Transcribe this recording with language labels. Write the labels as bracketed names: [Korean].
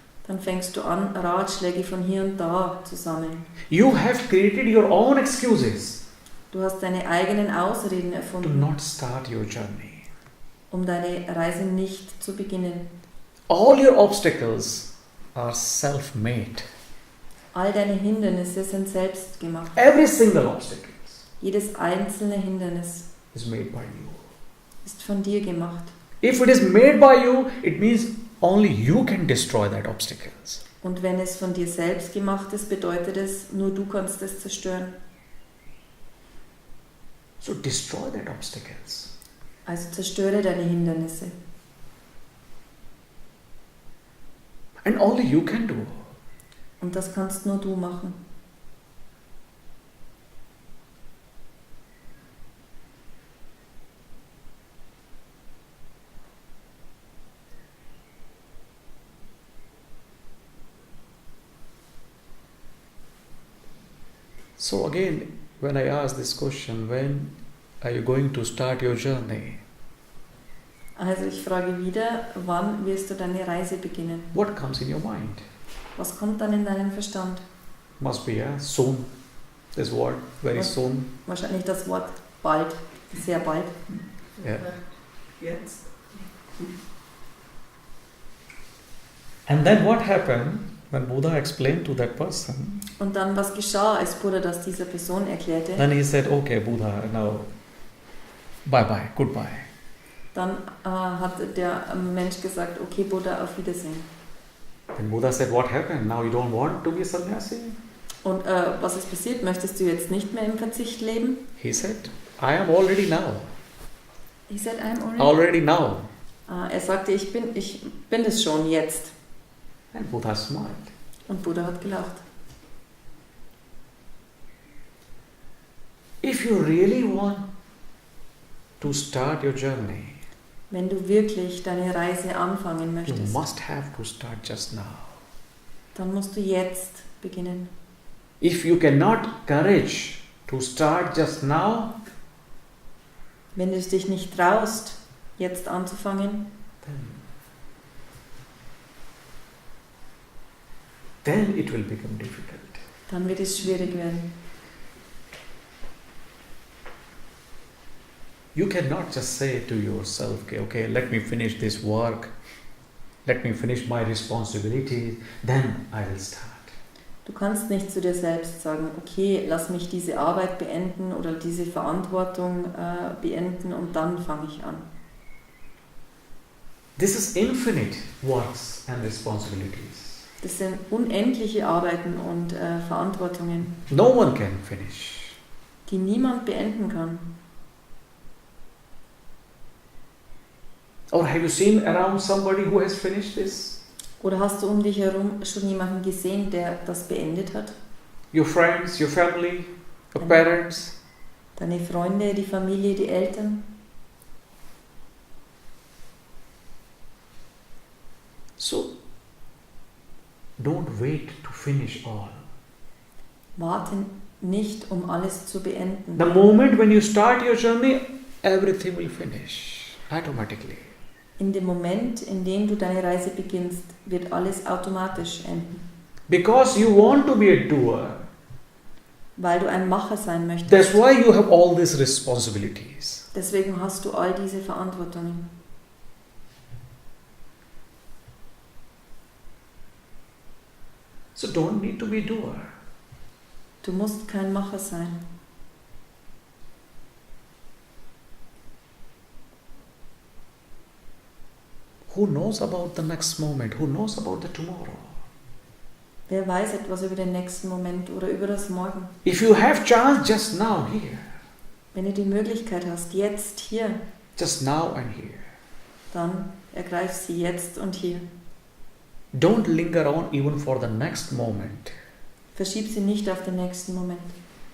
[German] dann fängst du an, Ratschläge von hier und da zu sammeln. [English] You have created your own excuses [German] Du hast deine eigenen Ausreden [English] to [German] erfunden, [English] not start your journey. [German] um deine Reise nicht zu beginnen. [English] All your obstacles are self-made. [German] All deine Hindernisse sind selbst gemacht. [English] Every single obstacle [German] Jedes einzelne Hindernis [English] is made by you. [German] ist von dir gemacht. [English] If it is made by you, it means only you can destroy that obstacles. [German] Und wenn es von dir selbst gemacht ist, bedeutet es, nur du kannst es zerstören. [English] So destroy that obstacles. [German] Also zerstöre deine Hindernisse. [English] And only you can do. [German] Und das kannst nur du machen. [English] So again, when I ask this question, when are you going to start your journey? [German] Also ich frage wieder, wann wirst du deine Reise beginnen? [English] What comes in your mind? [German] Was kommt dann in deinen Verstand? [English] Must be soon. This word, very [German] Was? [English] soon. [German] Wahrscheinlich das Wort bald, sehr bald. [English] Yeah. [German] Jetzt. [English] And then what happened when Buddha explained to that person? [German] Und dann, was geschah, als Buddha das dieser Person erklärte? [English] Then he said, okay, Buddha, now bye bye, goodbye. [German] Dann hat der Mensch gesagt, okay Buddha, auf Wiedersehen. [English] Then Buddha said, what happened? Now you don't want to be a sannyasi? [German] Und was ist passiert? Möchtest du jetzt nicht mehr im Verzicht leben? [English] He said, I am already now. He said, I'm already. Already now. [German] Er sagte, ich bin es schon jetzt. [English] And Buddha smiled. [German] Und Buddha hat gelacht. [English] If you really want to start your journey, [German] Wenn du wirklich deine Reise anfangen [English] you [German] möchtest, [English] must have to start just now. [German] dann musst du jetzt beginnen. [English] If you cannot courage to start just now, [German] Wenn du es dich nicht traust, jetzt anzufangen, [English] then it will become difficult. [German] dann wird es schwierig werden. [English] You cannot just say to yourself, okay, let me finish this work, let me finish my responsibility, then I will start. [German] Du kannst nicht zu dir selbst sagen, okay, lass mich diese Arbeit beenden oder diese Verantwortung beenden und dann fange ich an. [English] This is infinite works and responsibilities. [German] Das sind unendliche Arbeiten und Verantwortungen, [English] No one can finish. [German] die niemand beenden kann. [English] Or have you seen around somebody who has finished this? [German] Oder hast du um dich herum schon jemanden gesehen, der das beendet hat? [English] Your friends, your family, your parents? [German] Deine Freunde, die Familie, die Eltern? [English] So, don't wait to finish all. [German] Warte nicht, um alles zu beenden. [English] The moment when you start your journey, everything will finish automatically. [German] In dem Moment, in dem du deine Reise beginnst, wird alles automatisch enden. [English] Because you want to be a doer. [German] Weil du ein Macher sein möchtest. [English] That's why you have all these responsibilities. [German] Deswegen hast du all diese Verantwortungen. [English] So don't need to be a doer. [German] Du musst kein Macher sein. [English] Who knows about the next moment? Who knows about the tomorrow? [German] Wer weiß etwas über den nächsten Moment oder über das Morgen? [English] If you have chance just now here, [German] Wenn du die Möglichkeit hast, jetzt hier, [English] just now and here, [German] dann ergreif sie jetzt und hier. [English] don't linger on even for the next moment. [German] Verschieb sie nicht auf den nächsten Moment.